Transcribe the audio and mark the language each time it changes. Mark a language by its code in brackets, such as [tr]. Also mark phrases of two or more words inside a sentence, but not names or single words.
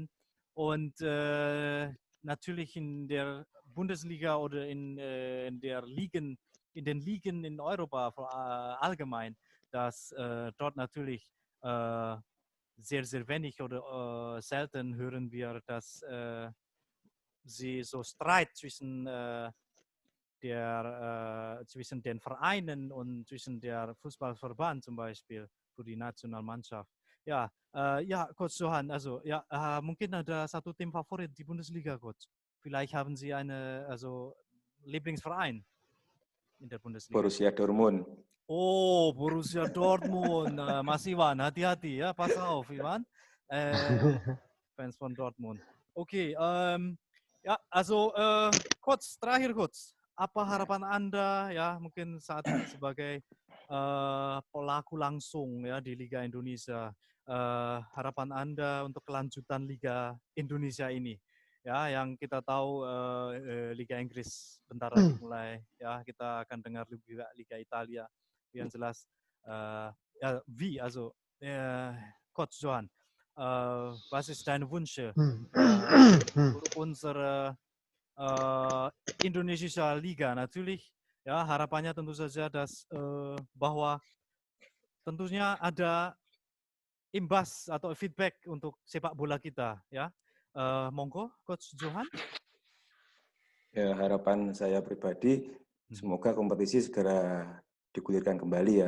[de] Und natürlich in der Bundesliga oder in den Ligen in Europa allgemein, dass dort natürlich sehr, sehr wenig oder selten hören wir, dass sie so Streit zwischen den Vereinen und zwischen der Fußballverband zum Beispiel für die Nationalmannschaft. Ja, Coach Johann, also ja, [id] mungkin ada satu tim favorit di Bundesliga, Coach. [de] Vielleicht haben Sie Lieblingsverein in der Bundesliga. Borussia Dortmund. Oh, Borussia Dortmund. [id] Mas Iwan, hati-hati ya, [de] pass auf, Iwan. Fans von Dortmund. [id] Okay, ya, also Coach, terakhir Coach, apa harapan Anda ya mungkin saat ini sebagai pelaku langsung ya di Liga Indonesia, harapan Anda untuk kelanjutan Liga Indonesia ini ya, yang kita tahu Liga Inggris bentar lagi mulai ya, kita akan dengar juga Liga Italia, yang jelas ja, Coach Johann, [de] was ist dein Wunsch für unsere indonesische Liga? Natürlich, [id] ya harapannya tentu saja bahwa tentunya ada imbas atau feedback untuk sepak bola kita, ya. Monggo, Coach Johann. Ya, harapan saya pribadi semoga kompetisi segera digulirkan kembali ya.